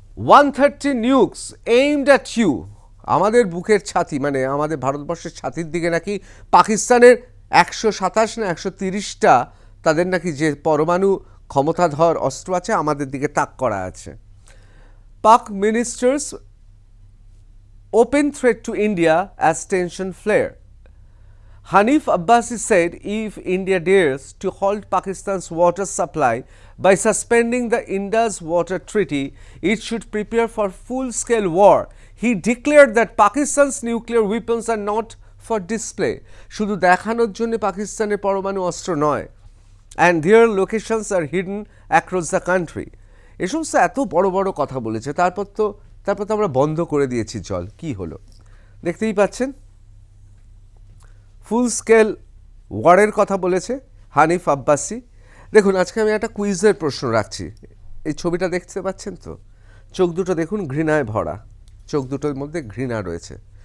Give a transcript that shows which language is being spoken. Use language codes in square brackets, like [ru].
[en] 130 nukes aimed at you. [bn] আমাদের বুকের ছাতি, মানে আমাদের ভারতবর্ষের ছাতির দিকে নাকি পাকিস্তানের 127 না 130টা তাদের নাকি যে পরমাণু ক্ষমতাধর অস্ত্র আছে, আমাদের দিকে তাক করা আছে। [en] Pak ministers open threat to India as tension flare. Hanif Abbasi said if India dares to halt Pakistan's water supply by suspending the Indus Water Treaty, it should prepare for full-scale war. He declared that Pakistan's nuclear weapons are not for display. [bn] শুধু দেখানোর জন্য পাকিস্তানের পরমাণু অস্ত্র নয়, [en] and their locations are hidden across the country. [bn] এই সমস্ত এত বড় বড় কথা বলেছে, তারপর তো আমরা বন্ধ করে দিয়েছি জল। কি হলো দেখতেই পাচ্ছেন। ফুল স্কেল ওয়ারের কথা বলেছে হানিফ আব্বাসি। দেখুন, আজকে আমি একটা কুইজের প্রশ্ন রাখছি। এই ছবিটা দেখতে পাচ্ছেন তো? চোখ দুটো দেখুন ঘৃণায় ভরা, চোখ দুটোর মধ্যে ঘৃণা রয়েছে।